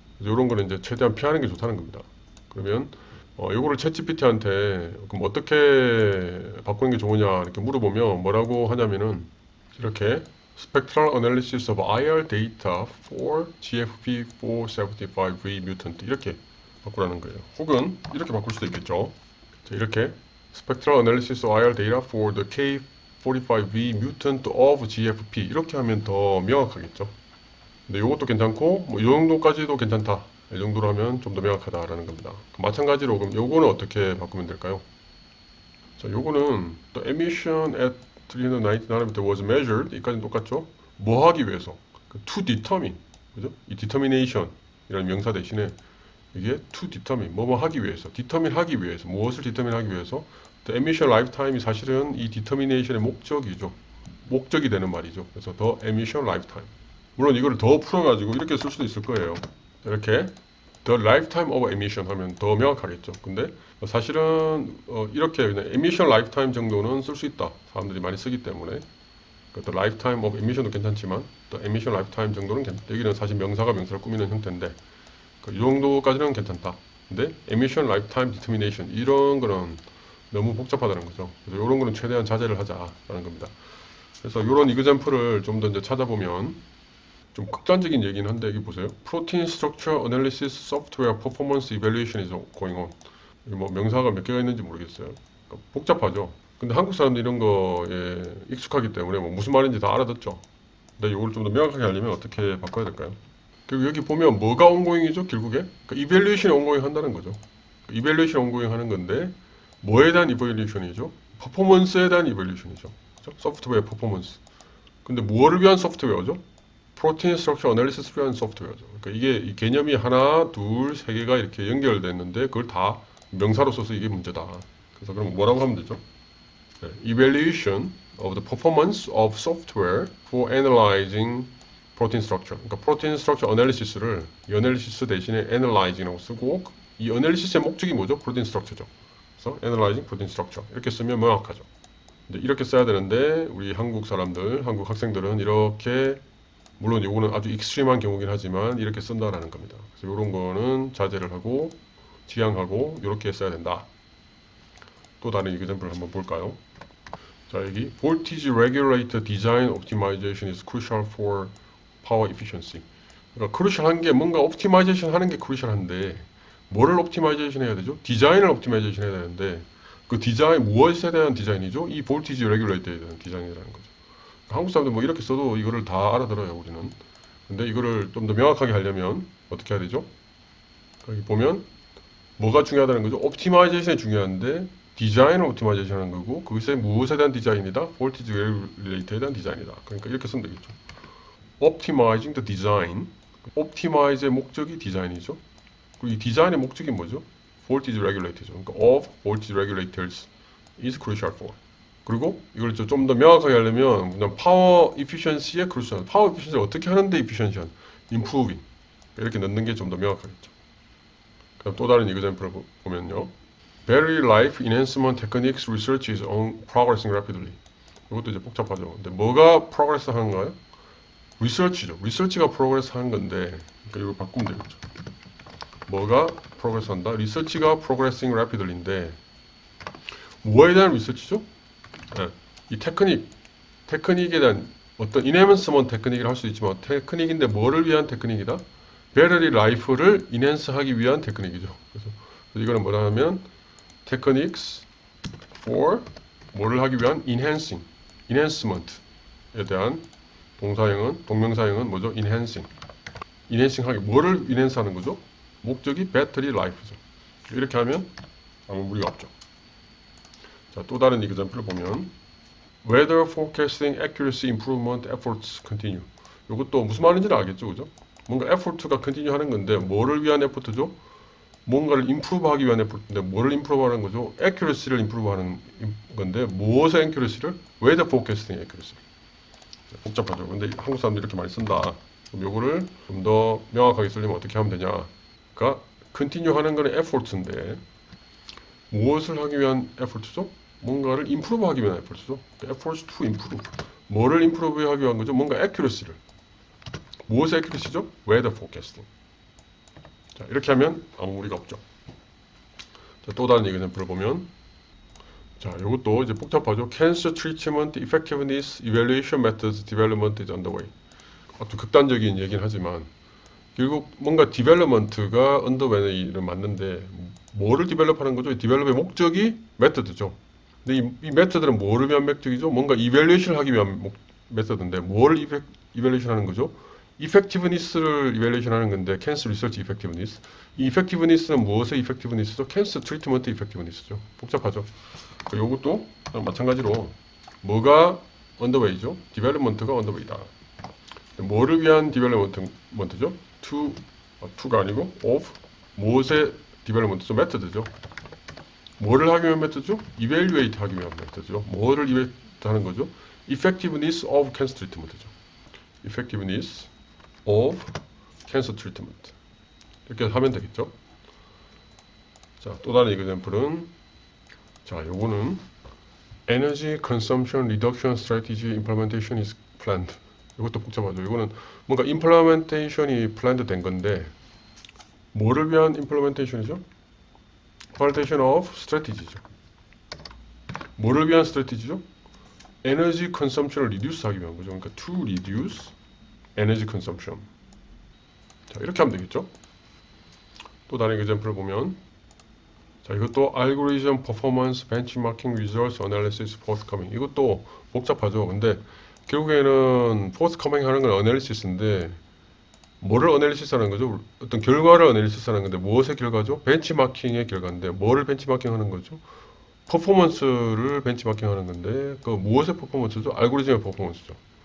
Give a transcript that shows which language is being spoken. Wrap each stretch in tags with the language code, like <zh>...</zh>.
<ko>이런 거는 이제 최대한 피하는 게 좋다는 겁니다. 그러면 요거를 챗GPT한테 그럼 어떻게 바꾸는 게 좋으냐 이렇게 물어보면 뭐라고 하냐면은 이렇게</ko> <en>Spectral Analysis of IR Data for GFP475V Mutant</en> <ko>이렇게 바꾸라는 거예요. 혹은 이렇게 바꿀 수도 있겠죠. 자, 이렇게</ko> <en>Spectral Analysis of IR Data for the K45V Mutant of GFP</en> <ko>이렇게 하면 더 명확하겠죠. 근데 이것도 괜찮고 뭐 이 정도까지도 괜찮다. 이 정도로 하면 좀 더 명확하다라는 겁니다. 마찬가지로 그럼 요거는 어떻게 바꾸면 될까요? 자, 요거는</ko> <en>the emission at 390 nanometer was measured</en> <ko>이까지는 똑같죠? 뭐 하기 위해서? to determine 그죠? 이 determination 이라는 명사 대신에 이게 to determine 뭐뭐 하기 위해서 determine 하기 위해서 무엇을 determine 하기 위해서 the emission lifetime이 사실은 이 determination의 목적이죠. 목적이 되는 말이죠. 그래서 the emission lifetime 물론 이거를 더 풀어가지고 이렇게 쓸 수도 있을 거예요. 이렇게 the lifetime of emission 하면 더 명확하겠죠. 근데 사실은 이렇게 그냥 emission lifetime 정도는 쓸 수 있다. 사람들이 많이 쓰기 때문에 the lifetime of emission도 괜찮지만 the emission lifetime 정도는 괜찮다. 여기는 사실 명사가 명사를 꾸미는 형태인데 이 정도까지는 괜찮다. 근데 emission lifetime determination 이런 거는 너무 복잡하다는 거죠. 그래서 이런 거는 최대한 자제를 하자라는 겁니다. 그래서 이런 이그젬플을 좀 더 이제 찾아보면 좀 극단적인 얘기는 한데 여기 보세요.</ko> <en>Protein Structure Analysis Software Performance Evaluation is going on.</en> <ko>뭐 명사가 몇 개가 있는지 모르겠어요. 그러니까 복잡하죠. 근데 한국 사람들 이런 거에 익숙하기 때문에 뭐 무슨 말인지 다 알아듣죠. 근데 이걸 좀 더 명확하게 하려면 어떻게 바꿔야 될까요? 그리고 여기 보면 뭐가 온고잉이죠, 결국에? 그러니까 이밸류에이션이 온고잉 한다는 거죠. 이밸류에이션 온고잉 하는 건데 뭐에 대한 이밸류에이션이죠? 퍼포먼스에 대한 이밸류에이션이죠. 그렇죠? 소프트웨어 퍼포먼스. 근데 무엇을 위한 소프트웨어죠? 프로틴 스트럭처 어널리시스를 위한 소프트웨어죠. 그러니까 이게 이 개념이 하나, 둘, 세 개가 이렇게 연결됐는데 그걸 다 명사로 써서 이게 문제다. 그래서 그럼 뭐라고 하면 되죠? 네,</ko> <en>Evaluation of the performance of software for analyzing protein structure.</en> <ko>그러니까 protein structure analysis를 이 analysis 대신에 analyzing라고 쓰고 이 analysis의 목적이 뭐죠? protein structure죠. 그래서 analyzing protein structure 이렇게 쓰면 명확하죠. 근데 이렇게 써야 되는데 우리 한국 사람들, 한국 학생들은 이렇게 물론 이거는 아주 익스트림한 경우긴 하지만 이렇게 쓴다라는 겁니다. 그래서 이런 거는 자제를 하고 지양하고 이렇게 써야 된다. 또 다른 이그젬플을 한번 볼까요? 자, 여기 Voltage Regulator Design Optimization is crucial for power efficiency. 그러니까 크루셜한 게 뭔가 옵티마이제이션 하는 게 크루셜한데 뭐를 옵티마이제이션 해야 되죠? 디자인을 옵티마이제이션 해야 되는데 그 디자인 무엇에 대한 디자인이죠? 이 볼티지 레귤레이터에 대한 디자인이라는 거죠. 한국 사람들 뭐 이렇게 써도 이거를 다 알아들어요, 우리는. 근데 이거를 좀 더 명확하게 하려면 어떻게 해야 되죠? 여기 보면 뭐가 중요하다는 거죠? 옵티마이제이션이 중요한데 디자인을 옵티마이제이션 하는 거고 그것에 무엇에 대한 디자인이다? 볼티지 레귤레이터에 대한 디자인이다. 그러니까 이렇게 쓰면 되겠죠.</ko> <en>Optimizing the design.</en> <ko>옵티마이즈의 목적이 디자인이죠. 그리고 이 디자인의 목적이 뭐죠? Voltage regulator죠. 그러니까 of voltage regulators.</ko> <en>is crucial for.</en> <ko>그리고 이걸 좀 더 명확하게 하려면 그냥 파워 이피션시의 crucial. 파워 이피션시를 어떻게 하는데 efficiency, improving 이렇게 넣는 게 좀 더 명확하겠죠. 그럼 또 다른 example을 보면요.</ko> <en>Battery life enhancement techniques research is on progressing rapidly.</en> <ko>이것도 이제 복잡하죠. 근데 뭐가 progress 하는가요? research죠. research가 progress 하는 건데, 그러니까 이걸 바꾸면 되겠죠. 뭐가 progress 한다? research가 progressing rapidly인데, 뭐에 대한 research죠? 네, 이 테크닉에 대한 어떤 enhancement 테크닉이라 할 수도 있지만, 테크닉인데 뭐를 위한 테크닉이다? 배터리 라이프를 인핸스하기 위한 테크닉이죠. 그래서 이거는 뭐라 하면 techniques for 뭐를 하기 위한 enhancement에 대한 동명사형은 뭐죠? enhancing 하기 뭐를 enhance 하는 거죠? 목적이 배터리 라이프죠. 이렇게 하면 아무 무리가 없죠. 자, 또 다른 example을 보면</ko> <en>weather forecasting accuracy improvement efforts continue.</en> <ko>이것도 무슨 말인지는 알겠죠, 그죠? 뭔가 effort가 continue 하는 건데 뭐를 위한 effort죠? 뭔가를 improve 하기 위한 effort인데 뭐를 improve 하는 거죠? accuracy를 improve 하는 건데 무엇의 accuracy를?</ko> <en>weather forecasting accuracy.</en> <ko>복잡하죠. 근데 한국 사람들이 이렇게 많이 쓴다. 그럼 요거를 좀 더 명확하게 쓰려면 어떻게 하면 되냐? 그러니까 continue 하는 거는 effort인데 무엇을 하기 위한 effort죠? 뭔가를 improve 하기 위한 effort죠.</ko> <en>efforts to improve.</en> <ko>뭐를 improve 하기 위한 거죠? 뭔가 accuracy를. 무엇의 accuracy죠?</ko> <en>weather forecasting.</en> <ko>자, 이렇게 하면 아무 무리가 없죠. 자, 또 다른 example을 보면 자, 이것도 이제 복잡하죠.</ko> <en>Cancer treatment effectiveness evaluation methods development is underway.</en> <ko>아주 극단적인 얘기는 하지만 결국 뭔가 development가 underway는 맞는데 뭐를 develop하는 거죠? 이 develop의 목적이 method죠. 근데 이 메터드는 뭐를 위한 목적이죠? 뭔가 evaluation을 하기 위한 메서드인데 뭘 evaluation 하는 거죠? effectiveness를 evaluation 하는 건데 cancer research effectiveness. 이 effectiveness는 무엇의 effectiveness죠? cancer treatment effectiveness죠. 복잡하죠. 이것도 마찬가지로 뭐가 underway죠? development가 underway다. 뭐를 위한 development죠? to가 아니고 of 무엇의 development죠? method죠. 뭐를 하기 위한 메터드죠? evaluate 하기 위한 메터드죠. 뭐를 evaluate 하는 거죠? effectiveness of cancer treatment죠. effectiveness of cancer treatment. 이렇게 하면 되겠죠. 자, 또 다른 example은 자, 요거는</ko> <en>energy consumption reduction strategy implementation is planned.</en> <ko>이것도 복잡하죠. 이거는 뭔가 implementation이 planned 된 건데 뭐를 위한 implementation이죠? implementation of strategy죠. 뭐를 위한 strategy죠? energy consumption을 reduce 하기 위한 거죠. 그러니까</ko> <en>to reduce energy consumption.</en> <ko>자, 이렇게 하면 되겠죠. 또 다른 example을 보면 자, 이것도</ko> <en>algorithm performance benchmarking results analysis forthcoming.</en> <ko>이것도 복잡하죠. 근데 결국에는 forthcoming 하는 건 analysis인데 뭐를 어널리시스 하는 거죠? 어떤 결과를 어널리시스 하는 건데 무엇의 결과죠? 벤치마킹의 결과인데 뭐를 벤치마킹 하는 거죠? 퍼포먼스를 벤치마킹 하는 건데 그 무엇의 퍼포먼스죠? 알고리즘의 퍼포먼스죠.</ko>